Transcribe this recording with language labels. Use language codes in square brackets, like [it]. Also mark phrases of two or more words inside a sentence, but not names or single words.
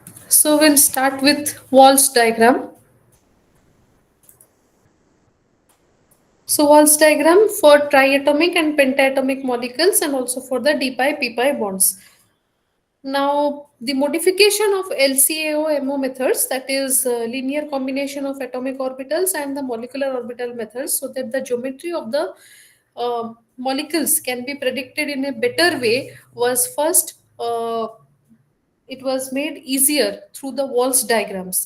[en] So we'll start with Walsh diagram. So Walsh diagram for triatomic and pentatomic molecules and also for the d pi p pi bonds. Now, the modification of LCAO-MO methods, that is linear combination of atomic orbitals and the molecular orbital methods, so that the geometry of the molecules can be predicted in a better way, was first it was made easier through the Walsh diagrams.